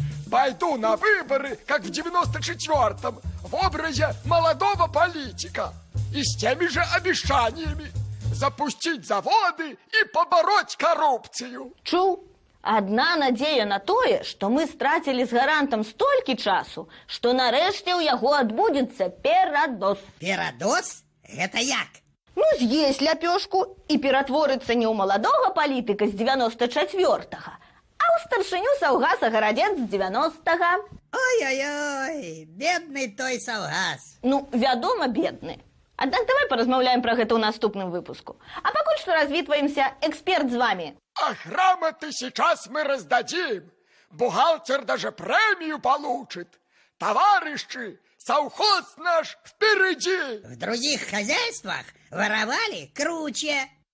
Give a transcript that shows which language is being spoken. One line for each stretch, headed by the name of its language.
Russian: Пойду на выборы, как в 94-м, в образе молодого политика. И с теми же обещаниями запустить заводы и побороть коррупцию.
Belarusian: Чуў? Адна надзея на тое, што мы страцілі з гарантам столькі часу, што нарэшце ў яго адбудзецца перадоз. Перадоз? Гэта як? Ну, з'есть ляпёшку і ператворыцца не ў маладога палітыка з 94-га, а ў старшыню Саўгаса гарадзец з 90-га. Ой-ой-ой, бедны той Саўгас. Ну, вядома, бедны. Аднак давай паразмаўляем пра гэта ў наступным выпуску. А пакуль што развітваемся, эксперт з вами.
Russian: А грамоты сейчас мы раздадим. Бухгалтер даже премию получит. Товарищи, совхоз наш впереди. В других хозяйствах воровали круче.